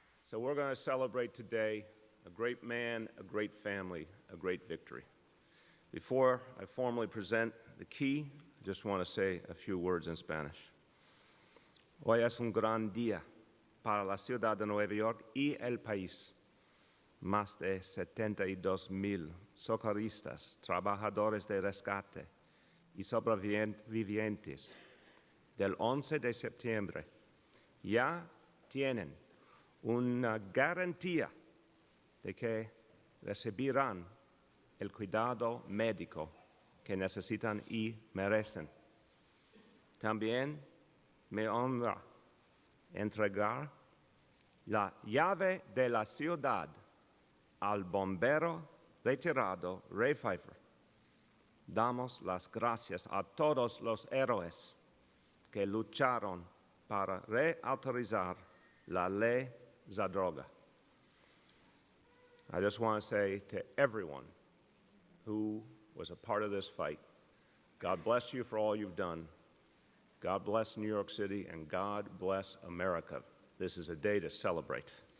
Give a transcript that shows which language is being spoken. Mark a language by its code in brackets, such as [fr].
[en] So we're going to celebrate today a great man, a great family, a great victory. Before I formally present the key, I just want to say a few words in Spanish. [es] Hoy es un gran día para la ciudad de Nueva York y el país. Más de 72,000 socorristas, trabajadores de rescate y sobrevivientes del 11 de septiembre ya tienen una garantía de que recibirán el cuidado médico que necesitan y merecen. También me honra entregar la llave de la ciudad al bombero retirado Ray Pfeiffer. Damos las gracias a todos los héroes que lucharon para reautorizar la ley Zadroga. [en] I just want to say to everyone who was a part of this fight, God bless you for all you've done. God bless New York City, and God bless America. This is a day to celebrate.